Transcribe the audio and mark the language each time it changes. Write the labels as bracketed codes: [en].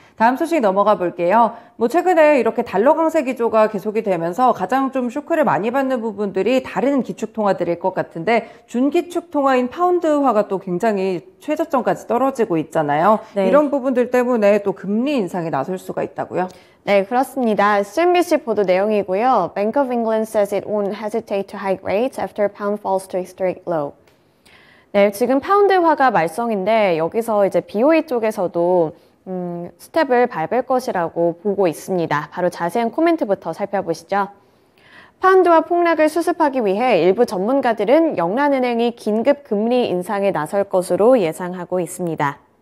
[ko] 다음 소식 넘어가 볼게요. 최근에 이렇게 달러 강세 기조가 계속이 되면서 가장 좀 쇼크를 많이 받는 부분들이 다른 기축 통화들일 것 같은데 준기축 통화인 파운드화가 또 굉장히 최저점까지 떨어지고 있잖아요. 네. 이런 부분들 때문에 또 금리 인상에 나설 수가 있다고요? 네, 그렇습니다. CNBC 보도 내용이고요. [en] Bank of England says it won't hesitate to hike rates after pound falls to historic low. [ko] 네, 지금 파운드화가 말썽인데 여기서 이제 BOE 쪽에서도 스텝을 밟을 것이라고 보고 있습니다. 바로 자세한 코멘트부터 살펴보시죠. 파운드화 폭락을 수습하기 위해 일부 전문가들은 영란은행이 긴급 금리 인상에 나설 것으로 예상하고 있습니다.